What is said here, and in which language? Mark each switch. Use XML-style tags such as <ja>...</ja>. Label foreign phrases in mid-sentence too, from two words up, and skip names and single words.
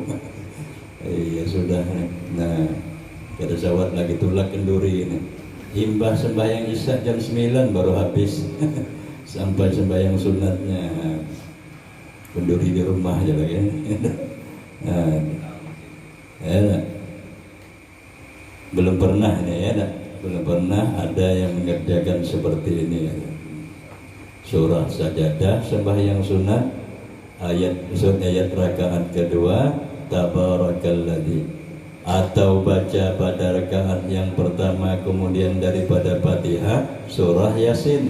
<id>Iya sudah.</id> <bjn>Nah, ada sawat lagi tulak kenduri ini. Imbah sembahyang isya jam 9 baru habis.</bjn> <id>Sampai sembahyang sunatnya kenduri di rumah aja lagi. Nah, ya, belum pernah nih ya, belum pernah ada yang mengerjakan seperti ini. Surah sajadah sembahyang sunat, ayat rakaat kedua tabarakalladzi, atau baca pada rakaat yang pertama kemudian daripada Fatihah surah Yasin.</id>